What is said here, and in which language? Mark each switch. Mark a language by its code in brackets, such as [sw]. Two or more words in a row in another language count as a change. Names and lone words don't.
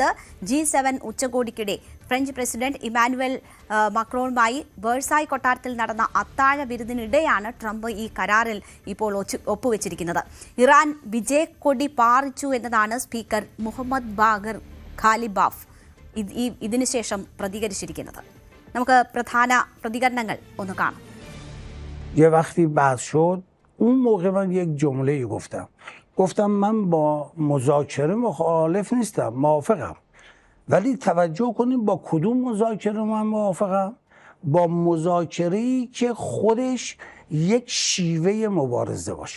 [ml] G7 ഉച്ചകോടിക്കിടെ ഫ്രഞ്ച് പ്രസിഡന്റ് ഇമാനുവൽ മക്രോണുമായി വേഴ്സായ് കൊട്ടാരത്തിൽ നടന്ന അത്താഴ വിരുന്നിനിടെയാണ് ട്രംപ് ഈ കരാറിൽ ഇപ്പോൾ ഒപ്പുവെച്ചിരിക്കുന്നത്. ഇറാൻ വിജയക്കൊടി പാറിച്ചു എന്നതാണ് സ്പീക്കർ മുഹമ്മദ് ബാഗർ ഖാലിബാഫ് ഇതിനുശേഷം പ്രതികരിച്ചിരിക്കുന്നത്. നമുക്ക് പ്രധാന പ്രതികരണങ്ങൾ ഒന്ന് കാണാം. [fa] اون موقع من یک جمله گفتم من با مذاکره مخالف نیستم، موافقم، ولی توجه کنیم با کدوم مذاکره من موافقم؟ با مذاکره‌ای که خودش یک شیوه مبارزه باشه.